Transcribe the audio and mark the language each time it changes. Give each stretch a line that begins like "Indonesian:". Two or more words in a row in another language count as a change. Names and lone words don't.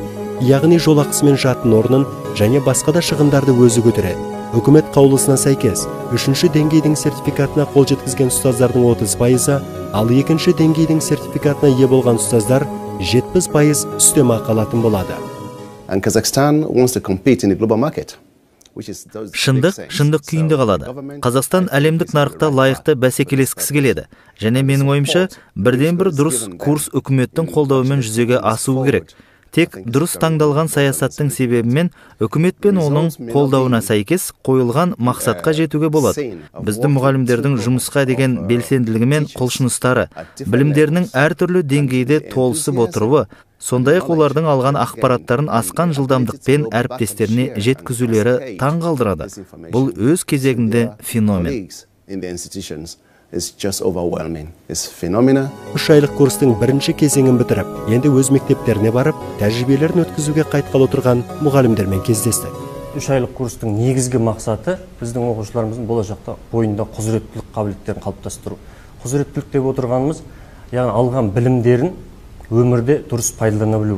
Kazakh: Яғни жолақысы мен жатын орнын және басқа да шығындарды өзі көтереді. Үкімет қаулысына сәйкес, 3-ші деңгейдің сертификатына қол жеткізген ұстаздардың 30%, Ал екінші деңгейдің сертификатына ие болған ұстаздар 70% үстемақы алатын болады.
English: And Kazakhstan wants to compete in the global market.
Kazakh: Шындық күйінде қалады. Қазақстан әлемдік нарықта лайықты бәсекелескісі келеді. Және менің ойымша, бірден-бір дұрыс курс үкіметтің қолдауымен жүзеге асуы керек. Тек дұрыс таңдалған саясаттың себебімен үкімет пен оның қолдауына сәйкес қойылған мақсатқа жетуге болады. Біздің мұғалімдердің жұмысқа деген белсенділігі мен құлшыныстары, білімдерінің әртүрлі деңгейде толысып отыруы, сондай-ақ олардың алған ақпараттарын асқан жылдамдықпен әріптестеріне жеткізулері таң қалдырады. Бұл өз кезегінде феномен.
English: It's just overwhelming. It's phenomenal.
Kazakh: 3 айлық курстың бірінші кезеңін бітіріп, енді өз мектептеріне барып, тәжірибелерін өткізуге қайтқалы отырған мұғалімдермен кездестік. 3 айлық курстың негізгі мақсаты біздің оқушыларымыздың болашақта бойында құзыреттілік қабілеттерін қалыптастыру. Құзыреттілік деп отырғанымыз, яғни алған білімдерін өмірде дұрыс пайдалана білу.